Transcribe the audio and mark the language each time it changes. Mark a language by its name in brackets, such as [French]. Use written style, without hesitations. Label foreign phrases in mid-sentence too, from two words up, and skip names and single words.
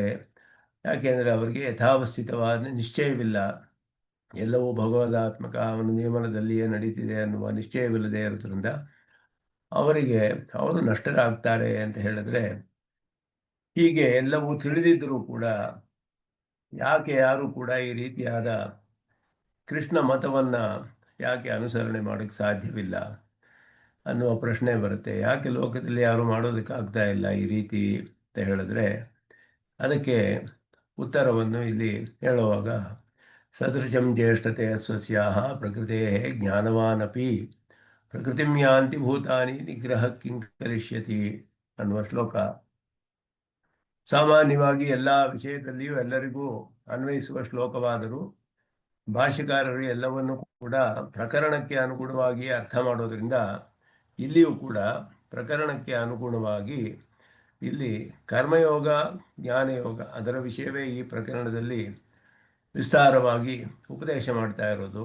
[Kannada] ಯಾಕೆಂದರೆ ಅವರಿಗೆ ಯಥಾವಸ್ಥಿತವಾದ ನಿಶ್ಚಯವಿಲ್ಲ, ಎಲ್ಲವೂ ಭಗವದಾತ್ಮಕ ಅವನ ನಿಯಮನದಲ್ಲಿಯೇ ನಡೀತಿದೆ ಅನ್ನುವ ನಿಶ್ಚಯವಿಲ್ಲದೆ ಇರೋದ್ರಿಂದ ಅವರು ನಷ್ಟರಾಗ್ತಾರೆ ಅಂತ ಹೇಳಿದ್ರೆ, ಹೀಗೆ ಎಲ್ಲವೂ ತಿಳಿದಿದ್ದರೂ ಕೂಡ ಯಾಕೆ ಯಾರು ಕೂಡ ಈ ರೀತಿಯಾದ ಕೃಷ್ಣ ಮತವನ್ನು ಯಾಕೆ ಅನುಸರಣೆ ಮಾಡೋಕ್ಕೆ ಸಾಧ್ಯವಿಲ್ಲ ಅನ್ನುವ ಪ್ರಶ್ನೆ ಬರುತ್ತೆ. ಯಾಕೆ ಲೋಕದಲ್ಲಿ ಯಾರು ಮಾಡೋದಕ್ಕಾಗ್ತಾ ಇಲ್ಲ ಈ ರೀತಿ ಅಂತ ಹೇಳಿದ್ರೆ, ಅದಕ್ಕೆ ಉತ್ತರವನ್ನು ಇಲ್ಲಿ ಹೇಳುವಾಗ, [Sanskrit] ಸದೃಶಂ ಜ್ಯೇಷ್ಠತೆ ಸ್ವಸ್ಯಾಹ ಪ್ರಕೃತೆ ಜ್ಞಾನವಾನಪಿ ಪ್ರಕೃತಿಂ ಯಾಂತಿ ಭೂತಾನಿ ನಿಗ್ರಹ ಕಿಂ [Kannada] ಕರಿಷ್ಯತಿ ಅನ್ನುವ ಶ್ಲೋಕ ಸಾಮಾನ್ಯವಾಗಿ ಎಲ್ಲ ವಿಷಯದಲ್ಲಿಯೂ ಎಲ್ಲರಿಗೂ ಅನ್ವಯಿಸುವ ಶ್ಲೋಕವಾದರೂ ಭಾಷ್ಯಕಾರರು ಎಲ್ಲವನ್ನು ಕೂಡ ಪ್ರಕರಣಕ್ಕೆ ಅನುಗುಣವಾಗಿ ಅರ್ಥ ಮಾಡೋದ್ರಿಂದ ಇಲ್ಲಿಯೂ ಕೂಡ ಪ್ರಕರಣಕ್ಕೆ ಅನುಗುಣವಾಗಿ ಇಲ್ಲಿ ಕರ್ಮಯೋಗ ಜ್ಞಾನಯೋಗ ಅದರ ವಿಷಯವೇ ಈ ಪ್ರಕರಣದಲ್ಲಿ ವಿಸ್ತಾರವಾಗಿ ಉಪದೇಶ ಮಾಡ್ತಾ ಇರೋದು.